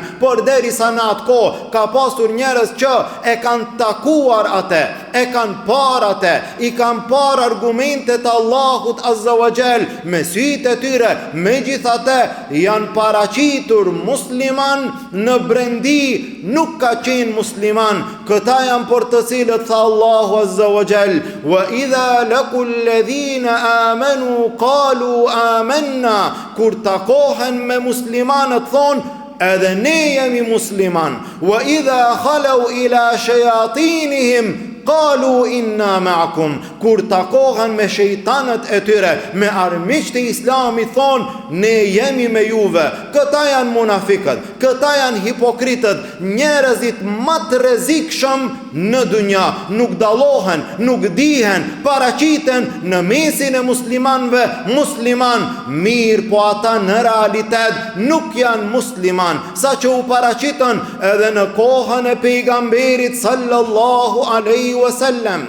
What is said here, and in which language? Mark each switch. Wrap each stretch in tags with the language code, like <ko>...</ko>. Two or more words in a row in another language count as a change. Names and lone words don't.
<sq>Por derisa në atë kohë ka pasur njerëz që e kanë takuar atë, e kanë parë atë, i kanë parë argumentet e Allahut</sq> <ar>عز وجل</ar> <sq>me sytë e tyre, megjithatë janë paraqitur musliman, në brendi nuk ka qenë musliman. Këta janë për të cilët tha Allahu</sq> <ar>عز وجل, وإذا لقوا الذين آمنوا قالوا آمنا.</ar> <sq>Kur takohen me muslimanët thonë edhe ne jemi musliman.</sq> <ar>وإذا خلوا إلى شياطينهم قالوا إنا معكم.</ar> <sq>Kur takohen me shejtanët e tyre, me armiqtë e islamit thonë ne jemi me juve. Këta janë munafikët, këta janë hipokritët, njerëzit më të rrezikshëm në dunja. Nuk dallohen, nuk dihen, paraqiten në mesin e muslimanëve musliman, mirë po ata në realitet nuk janë musliman, saqë u paraqiten edhe në kohën e pejgamberit</sq> <ar>صلى الله عليه وسلم.</ar>